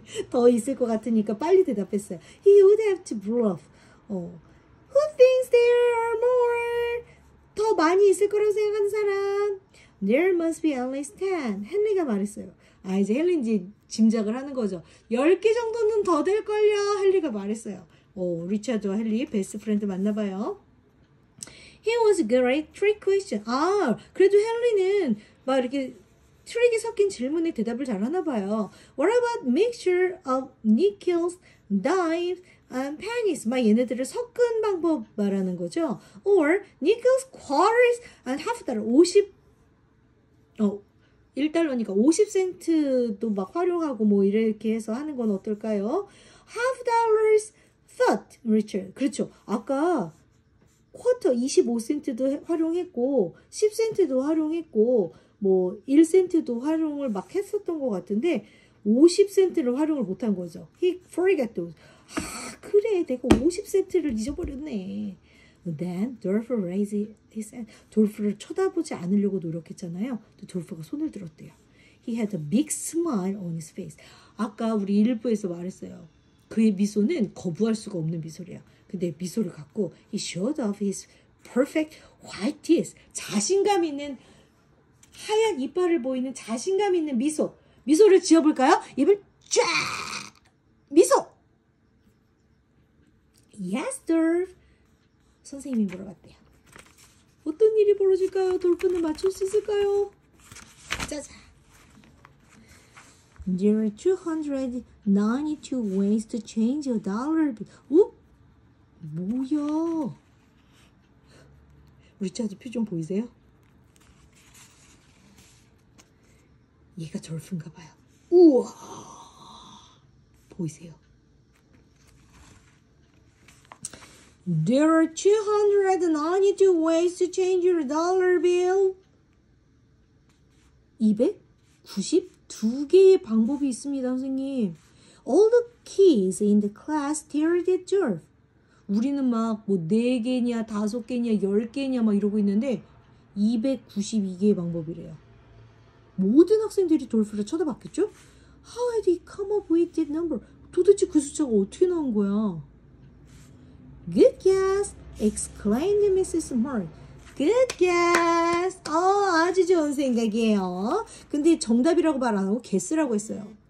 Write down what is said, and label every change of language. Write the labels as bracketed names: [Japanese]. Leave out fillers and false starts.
[Korean] 더 있을 것 같으니까 빨리 대답했어요. [English] He would have to bluff. Who thinks there are more? [Korean] 더 많이 있을 거라고 생각하는 사람? [English] There must be at least 10. [Korean] 헨리가 말했어요. 이제 헨리인지 짐작을 하는 거죠. 10개 정도는 더 될걸요. 헨리가 말했어요. 리차드와 헨리 베스트 프렌드 만나봐요. [English] He was a great trick question. [Korean] 그래도 헨리는 막 이렇게 트릭이 섞인 질문에 대답을 잘하나 봐요. [English] What about mixture of nickels, dimes, and pennies? [Korean] 막 얘네들을 섞은 방법 말하는 거죠. [English] Or nickels, quarters, and half dollar. [Korean] 1달러니까 50센트도 막 활용하고 뭐 이렇게 해서 하는 건 어떨까요? [English] Half dollars thought, Richard. [Korean] 그렇죠. 아까 쿼터 25센트도 활용했고 10센트도 활용했고 뭐 1센트도 활용을 막 했었던 것 같은데 50센트를 활용을 못한 거죠. [English] He forgot those. [Korean] 그래 내가 50센트를 잊어버렸네. [English] Then 돌프 raised his hand. [Korean] 돌프를 쳐다보지 않으려고 노력했잖아요. 돌프가 손을 들었대요. [English] He had a big smile on his face. [Korean] 아까 우리 일부에서 말했어요. 그의 미소는 거부할 수가 없는 미소래요. 근데 미소를 갖고 [English] he showed off his perfect white teeth. [Korean] 자신감 있는 하얀 이빨을 보이는 자신감 있는 미소. 미소를 지어볼까요? 입을 쫙! 미소! [English] Yes, Dolph. [Korean] 선생님이 물어봤대요. 어떤 일이 벌어질까요? 돌프는 맞출 수 있을까요? 짜자. [English] There are 292 ways to change a dollar bill. [Korean] 뭐야? 리차드 표정 보이세요? 얘가 돌프인가 봐요. 우와! 보이세요? [English] There are 292 ways to change your dollar bill. [Korean] 292개의 방법이 있습니다, 선생님. [English] All the kids in the class stared at Dolph. [Korean] 우리는 막 뭐 4개냐, 5개냐, 10개냐 막 이러고 있는데 292개의 방법이래요. 모든 학생들이 돌프를 쳐다봤겠죠? [English] How did he come up with that number? [Korean] 도대체 그 숫자가 어떻게 나온 거야? [English] Good guess! exclaimed Mrs. Murray. Good guess! [Korean] 아주 좋은 생각이에요. 근데 정답이라고 말 안 하고 guess라고 했어요.